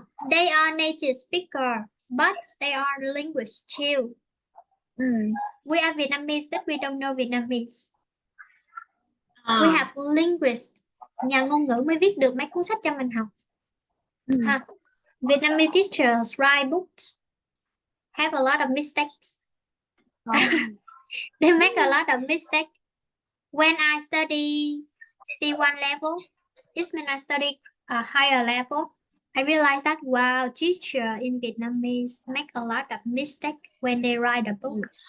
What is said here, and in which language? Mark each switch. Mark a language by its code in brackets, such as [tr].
[en] They are native speaker, but they are linguists too. We are Vietnamese, but we don't know Vietnamese. We have linguists. [vi] Nhà ngôn ngữ mới viết được mấy cuốn sách cho mình học. [en] Vietnamese teachers write books, have a lot of mistakes. They make a lot of mistakes. When I study C1 level, this means I study a higher level. I realized that, wow, teacher in Vietnamese make a lot of mistakes when they write a book.